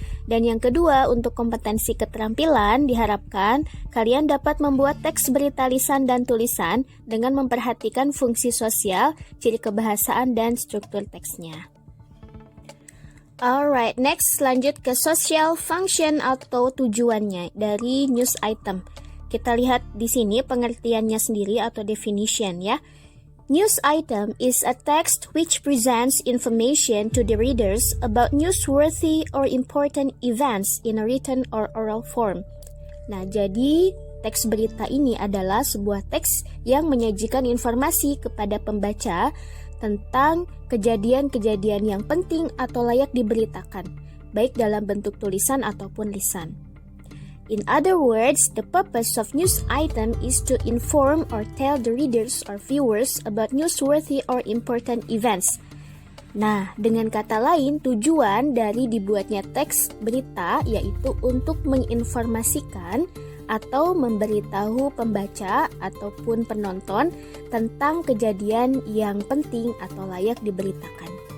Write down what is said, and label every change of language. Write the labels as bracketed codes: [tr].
[id] Dan yang kedua, untuk kompetensi keterampilan, diharapkan kalian dapat membuat teks berita lisan dan tulisan dengan memperhatikan fungsi sosial, ciri kebahasaan, dan struktur teksnya. [en] Alright, next [id] lanjut ke [en] social function [id] atau tujuannya dari [en] news item. [id] Kita lihat di sini pengertiannya sendiri atau definition ya. [en] News item is a text which presents information to the readers about newsworthy or important events in a written or oral form. [id] Nah, jadi teks berita ini adalah sebuah teks yang menyajikan informasi kepada pembaca tentang kejadian-kejadian yang penting atau layak diberitakan, baik dalam bentuk tulisan ataupun lisan. [en] In other words, the purpose of news item is to inform or tell the readers or viewers about newsworthy or important events. [id] Nah, dengan kata lain, tujuan dari dibuatnya teks berita yaitu untuk menginformasikan atau memberitahu pembaca ataupun penonton tentang kejadian yang penting atau layak diberitakan.